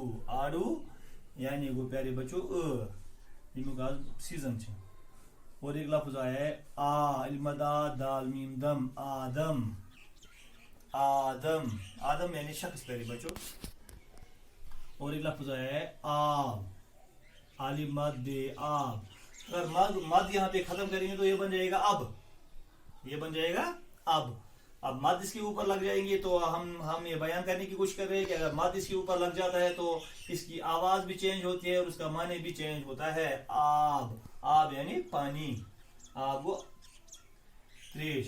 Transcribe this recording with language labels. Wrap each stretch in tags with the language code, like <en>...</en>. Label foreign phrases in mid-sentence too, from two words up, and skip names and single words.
<hi>आडू यानी वो प्यारे बच्चों इनका सीजन है। और एक लफ्ज आया है इल्मदा दाल मीम दम, आदम। आदम, आदम यानी शख्स प्यारे बच्चों। और एक लफ्ज आया है आब, आलिम मद बे आब। अगर मद यहाँ पे खत्म करेंगे तो ये बन जाएगा अब, ये बन जाएगा अब मद इसके ऊपर लग जाएंगे तो हम ये बयान करने की कोशिश कर रहे हैं कि अगर मद इसके ऊपर लग जाता है तो इसकी आवाज भी चेंज होती है और उसका माने भी चेंज होता है। आब यानी पानी, आब वो त्रेश।</hi>